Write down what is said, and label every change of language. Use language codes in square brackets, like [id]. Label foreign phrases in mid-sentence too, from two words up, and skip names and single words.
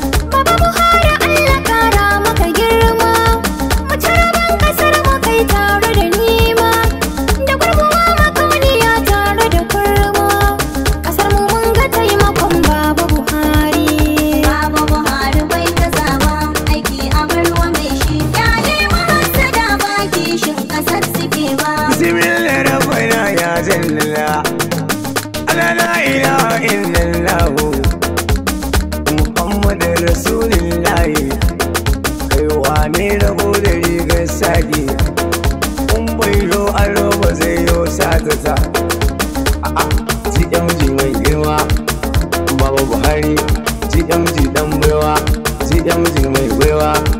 [ha] Baba Buhari Allah kara maka girma, mu ci rabon kasar mu kai tare da nima, da gurguwa makauniya tare da kurma. Kasar mu mun ga taimakon Baba Buhari. Baba Buhari bai gaza ba, aiki a bar wa mai shi. Ya nemi hassada ba kishin kasar suke ba. [ar] بسم الله ربنا يا جل الله. لا، لا إله إلا الله. محمد رسول الله. [ha] Kai wane rabo da rigar sake? Kun bai yo aro ba zai yo satata. A'a, G M G mai girma. Baba Buhari, G M G dan baiwa. G M G mai baiwa.